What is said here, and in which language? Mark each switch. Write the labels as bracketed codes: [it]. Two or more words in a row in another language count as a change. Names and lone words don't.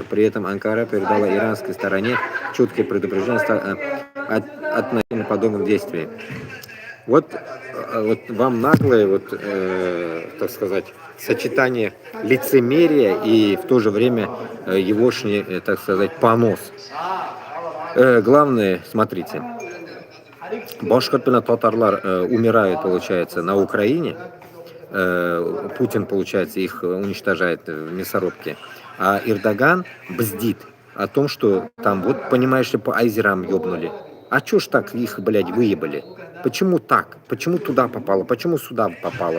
[ru] При этом Анкара передала иранской стороне четкие предупреждения относительно подобных действий. Вот вам наглое, так сказать, сочетание лицемерия и в то же время егошний, так сказать, понос. Главное, смотрите, [ba] башкорт пен татарлар [ru] умирают, получается, на Украине. Путин, получается, их уничтожает в мясорубке. А Эрдоган бздит о том, что там, вот, понимаешь ли, по айзерам ёбнули. А чё ж так их, блядь, выебали? Почему так? Почему туда попало? Почему сюда попало?